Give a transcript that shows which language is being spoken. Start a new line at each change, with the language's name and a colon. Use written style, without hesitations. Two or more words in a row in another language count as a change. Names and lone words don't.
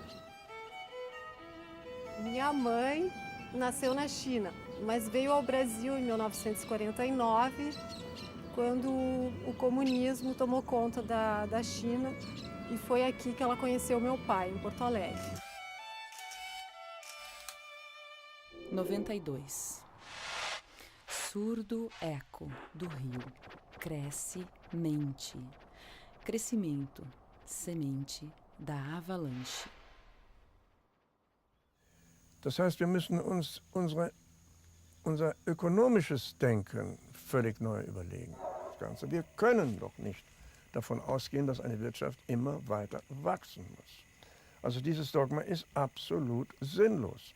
Portuguese: Minha mãe nasceu na China, mas veio ao Brasil em 1949, quando o comunismo tomou conta da China, e foi aqui que ela conheceu meu pai, em Porto Alegre. 92. Surdo eco do rio. Cresce, mente. Crescimento, semente da avalanche.
German: Das heißt, wir müssen uns unser ökonomisches Denken völlig neu überlegen. Das Ganze. Wir können doch nicht davon ausgehen, dass eine Wirtschaft immer weiter wachsen muss. Also dieses Dogma ist absolut sinnlos.